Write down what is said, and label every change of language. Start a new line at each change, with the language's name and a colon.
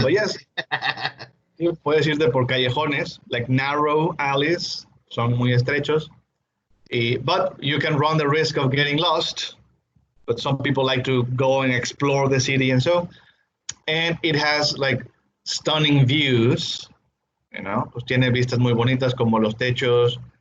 Spanish: But yes, sí, puedes irte por callejones,
English: like narrow alleys,
Spanish: son muy estrechos.
English: But you can run the risk of getting lost. But some people like to go and explore the city and so. And it has like stunning views, you know,
Spanish: pues tiene vistas muy bonitas como los techos.